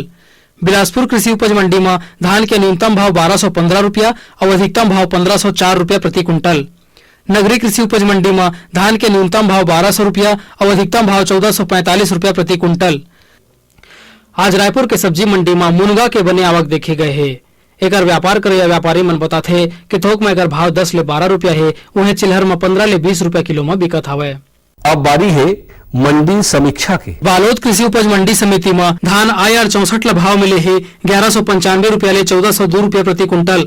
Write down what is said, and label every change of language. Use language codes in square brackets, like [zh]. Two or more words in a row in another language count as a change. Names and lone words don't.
[hne] बिलासपुर कृषि उपज मंडी में धान के न्यूनतम भाव 1215 रुपया और अधिकतम भाव 1504 रुपया प्रति कुंटल। नगरी कृषि उपज मंडी में धान के न्यूनतम भाव 1200 रुपया और अधिकतम भाव 1445 रुपया प्रति कुंटल। आज रायपुर के सब्जी मंडी में मुनगा के बने आवक देखे गए है। एकर व्यापार करे व्यापारी मन बताथे कि थोक में एकर भाव 10 ले 12 रुपया है, उन्हें चिल्हर में 15 ले 20 रुपया किलो में बिकत हवे। अब बारी है मंडी समीक्षा के। बालोद कृषि उपज मंडी समिति में धान IR 64 ला भाव मिले है 1195 रुपया ले 1402 रुपया प्रति कुंटल।